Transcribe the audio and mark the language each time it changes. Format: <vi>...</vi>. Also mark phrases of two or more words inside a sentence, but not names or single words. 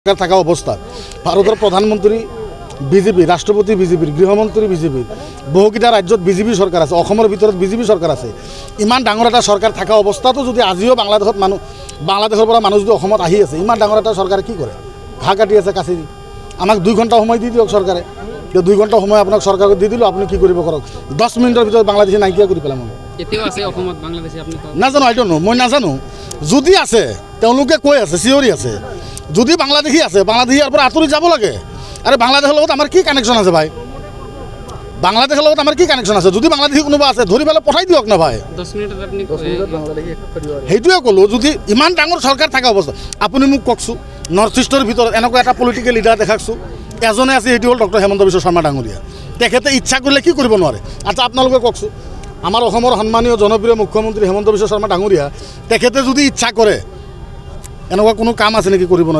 <as>সরকার থাকা অবস্থা ভারতের প্রধানমন্ত্রী বিজেপি, রাষ্ট্রপতি বিজেপির, গৃহমন্ত্রী বিজেপির, বহুকেইটা রাজ্যত বিজেপি সরকার আছে, অসমৰ ভিতৰত বিজেপি সরকার আছে। ইমান ডাঙৰ এটা সরকার থাকা অৱস্থাতো যদি আজিও বাংলাদেশত বাংলাদেশৰ পৰা মানুহ যদি অসমত আহি আছে, ইমান ডাঙৰ এটা সরকারে কি কৰে? ঘাঁ কাটি আছে কাছি দি। আমাক 2 ঘণ্টা সময় দি দিয়ক সরকারে, 2 ঘণ্টা সময় আপোনাক সরকারক দি দিলোঁ, আপুনি কি কৰিব কৰক। 10 মিনিটৰ ভিতৰত বাংলাদেশে নাইকিয়া কৰি পেলাম। নাজানো,</as> <en>I don't know,</en> <as>মই নাজানো। যদি আছে তেওঁলোকে কৈ আছে, চিঞৰি আছে, যদি বাংলাদেশী আছে বাংলাদেশী ইয়াৰ পৰা আঁতৰি যাব লাগে। আরে বাংলাদেশের লগত আমার কি কানেকশন আছে ভাই? বাংলাদেশের লগত আমার কি কানেকশন আছে? যদি বাংলাদেশী কোনোবা আছে ধরি পেলাই পঠাই দিয়ক না ভাই। 10 মিনিটত আপনি সেইটোৱে ক'লোঁ, যদি ইমান ডাঙৰ সরকার থাকা অৱস্থা আপুনি মোক কওকচোন, নৰ্থ ইষ্টৰ ভিতৰত এনেকুৱা এটা</as> <en>political leader</en> <as>দেখাকচোন। এজনে আছে, সেইটো হ'ল ডক্টৰ হেমন্ত বিশ্ব শৰ্মা ডাঙৰীয়া। তেখেতে ইচ্ছা কৰিলে কি কৰিব নোৱাৰে? আচ্ছা আপোনালোকে কওকচোন, আমাৰ অসমৰ সন্মানীয় জনপ্ৰিয় মুখ্যমন্ত্ৰী হেমন্ত বিশ্ব শৰ্মা ডাঙৰীয়া, তেখেতে যদি ইচ্ছা কৰে এনেকুৱা কোনো কাম আছে নেকি কৰিব নোৱাৰে?</as>